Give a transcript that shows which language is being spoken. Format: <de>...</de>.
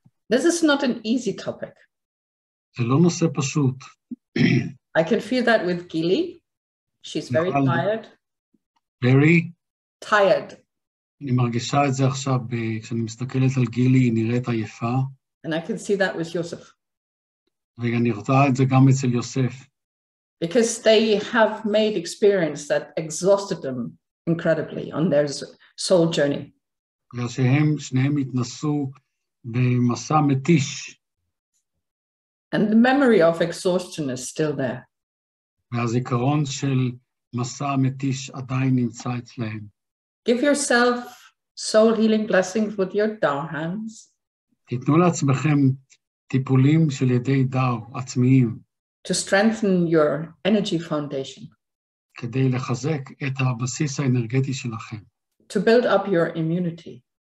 <en>This is not an easy topic.</en> <he>זה לא נושא פשוט.</he> <en>I can feel that with Gili. She's very tired. Very? Tired.</en> <he>אני מרגישה את זה עכשיו, כשאני מסתכלת על גילי, היא נראית עייפה.</he> <en>And I can see that with Joseph.</en> <he>ואני רואה את זה גם אצל יוסף.</he> <en>Because they have made experience that exhausted them incredibly on their soul journey.</en> <he>בגלל שניהם התנסו במסע מתיש.</he> <en>And the memory of exhaustion is still there.</en> <he>והזיכרון של מסע מתיש עדיין נמצא אצלהם.</he> <en>Give yourself soul healing blessings with your Tao hands.</en> <he>תיתנו לעצמכם טיפולים של ידי דאו עצמיים.</he> <en>To strengthen your energy foundation.</en> <he>כדי לחזק את הבסיס האנרגטי שלכם.</he> <en>To build up your immunity.</en>